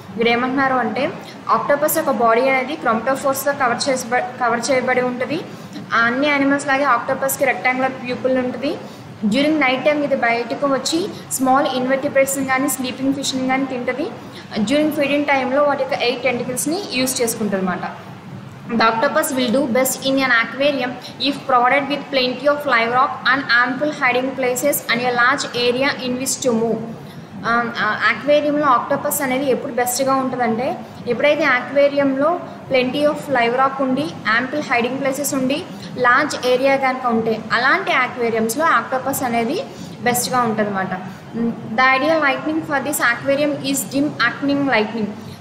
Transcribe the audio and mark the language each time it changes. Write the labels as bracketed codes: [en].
[te] మీరు ఏమంటున్నారు అంటే ఆక్టోపస్ యొక్క బాడీ అనేది క్రోమటోఫోర్స్తో కవర్ చేయబడి ఉంటుంది. అన్ని యానిమల్స్ లాగే ఆక్టోపస్కి రెక్టాంగులర్ ప్యూపుల్ ఉంటుంది. డ్యూరింగ్ నైట్ టైం ఇది బయటకు వచ్చి స్మాల్ ఇన్వర్టిబ్రేట్స్ని కానీ స్లీపింగ్ ఫిష్ని కానీ తింటుంది. డ్యూరింగ్ ఫీడింగ్ టైంలో వాటి యొక్క 8 టెంటికల్స్ని యూజ్ చేసుకుంటుంది అనమాట. [en] The octopus will do best in an aquarium if provided with plenty of live rock and ample hiding places and a large area in which to move. [te] ఆక్వేరియంలో octopus అనేది ఎప్పుడు బెస్ట్గా ఉంటుందంటే ఎప్పుడైతే ఆక్వేరియంలో ప్లెంటీ ఆఫ్ లైవ్ రాక్ ఉండి ample hiding places ఉండి large area కనుక ఉంటే అలాంటి ఆక్వేరియంస్లో ఆక్టోపస్ అనేది బెస్ట్గా ఉంటుంది అనమాట. [en] The ideal lightning for this aquarium is dim acting lightning.